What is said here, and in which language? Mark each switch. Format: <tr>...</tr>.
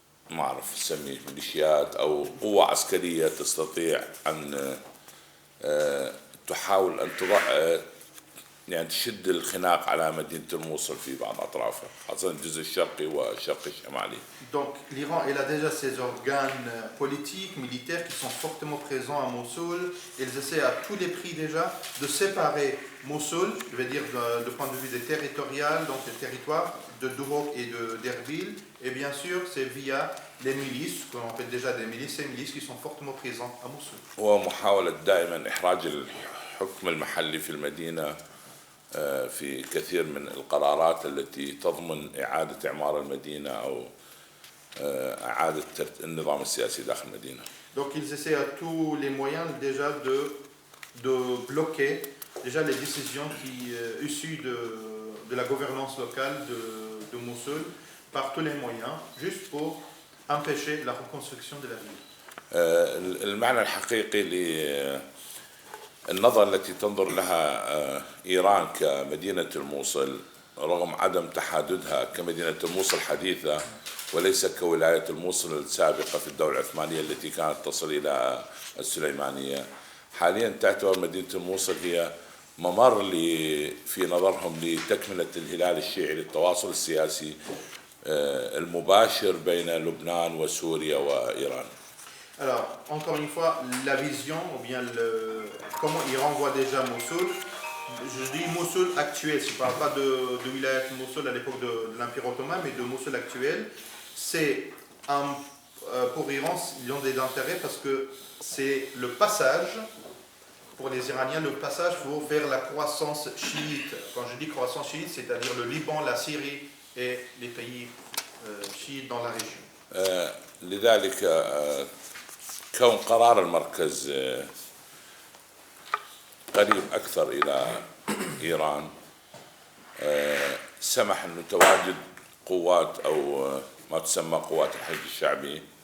<ar>ما أعرف نسميه ميليشيات أو قوة عسكرية تستطيع أن تحاول أن يعني تشد الخناق على مدينة الموصل في بعض أطرافها، خاصة الجزء الشرقي والشرق الشمالي.</ar> <fr>Donc l'Iran, il a déjà ses organes politiques, militaires qui sont fortement présents à Mossoul. Ils essaient à tous les prix déjà de séparer Mossoul, je veux dire de point de vue des territoriales, donc des territoires de Duhok et d'Erbil. Et bien sûr, c'est via les milices, qu'on appelle déjà des milices, ces milices qui sont fortement présentes à Mossoul.</fr> <ar>ومحاولة دائما إحراج الحكم المحلي في المدينة في كثير من القرارات التي تضمن إعادة إعمار المدينة أو إعادة النظام السياسي داخل المدينة.</ar> <fr>Donc ils essaient à tous les moyens déjà de bloquer déjà les décisions issues de la gouvernance locale de Mossoul par tous les moyens, juste pour empêcher la reconstruction de la ville.</fr> <ar>المعنى الحقيقي النظرة التي تنظر لها إيران كمدينة الموصل رغم عدم تحددها كمدينة الموصل حديثة وليس كولاية الموصل السابقة في الدولة العثمانية التي كانت تصل إلى السليمانية، حاليا تعتبر مدينة الموصل هي ممر في نظرهم لتكملة الهلال الشيعي للتواصل السياسي المباشر بين لبنان وسوريا وإيران.</ar> <fr>Alors, encore une fois, la vision, ou bien comment Iran voit déjà Mossoul, je dis Mossoul actuel, je ne parle pas de Wilayat Mossoul à l'époque de l'Empire ottoman, mais de Mossoul actuel, c'est pour Iran, ils ont des intérêts parce que c'est le passage, pour les Iraniens, le passage vers la croissance chiite. Quand je dis croissance chiite, c'est-à-dire le Liban, la Syrie et les pays chiites dans la région.</fr> <ar>لذلك كون قرار المركز قريب أكثر إلى إيران سمح أن تواجد قوات أو ما تسمى قوات الحشد الشعبي،</ar>